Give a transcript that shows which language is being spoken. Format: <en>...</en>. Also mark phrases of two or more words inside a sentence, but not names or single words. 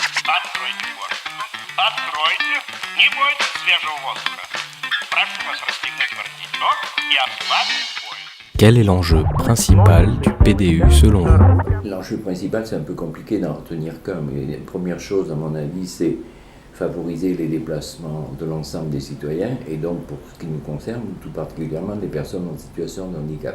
<ru>Откройте форточку. Откройте. Не бойтесь свежего воздуха. Прошу вас расстегнуть воротничок и ослабить пояс.</ru> <fr>Quel est l'enjeu principal du PDU selon vous? L'enjeu principal, c'est un peu compliqué d'en retenir qu'un, mais la première chose, à mon avis, c'est favoriser les déplacements de l'ensemble des citoyens, et donc, pour ce qui nous concerne, tout particulièrement des personnes en situation de handicap.</fr>